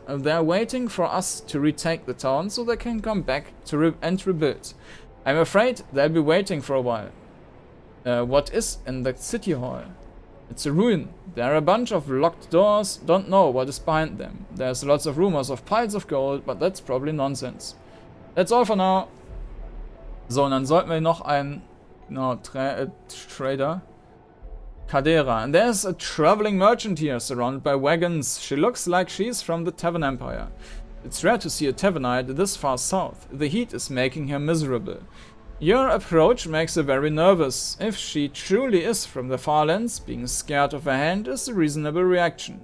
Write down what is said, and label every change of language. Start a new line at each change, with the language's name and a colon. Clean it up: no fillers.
English: They're waiting for us to retake the town so they can come back to rebuild. I'm afraid they'll be waiting for a while. What is in the city hall? It's a ruin. There are a bunch of locked doors. Don't know what is behind them. There's lots of rumors of piles of gold, but that's probably nonsense. That's all for now.
German: So, und dann sollten wir noch einen Trader. Cadera.
English: And there's a traveling merchant here, surrounded by wagons. She looks like she's from the Tavern Empire. It's rare to see a tavernite this far south. The heat is making her miserable. Your approach makes her very nervous. If she truly is from the far lands, being scared of her hand is a reasonable reaction.